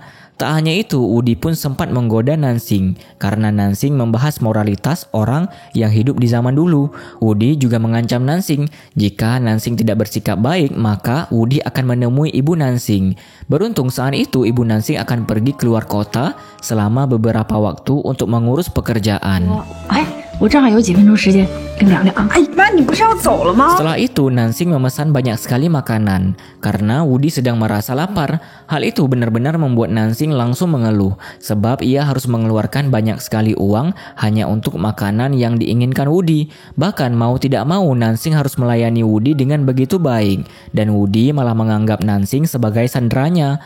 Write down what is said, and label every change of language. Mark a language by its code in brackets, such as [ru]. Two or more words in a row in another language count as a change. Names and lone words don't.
[id] Tak hanya itu, Woody pun sempat menggoda Nansing karena Nansing membahas moralitas orang yang hidup di zaman dulu. Woody juga mengancam Nansing jika Nansing tidak bersikap baik, maka Woody akan menemui ibu Nansing. Beruntung saat itu ibu Nansing akan pergi keluar kota selama beberapa waktu untuk mengurus pekerjaan. [zh] 我正好有几分钟时间跟聊聊啊。哎妈，你不是要走了吗？ [id] Setelah itu, Nansing memesan banyak sekali makanan karena Woody sedang merasa lapar. Hal itu benar-benar membuat Nansing langsung mengeluh sebab ia harus mengeluarkan banyak sekali uang hanya untuk makanan yang diinginkan Woody. Bahkan mau tidak mau Nansing harus melayani Woody dengan begitu baik dan Woody malah menganggap Nansing sebagai sandranya.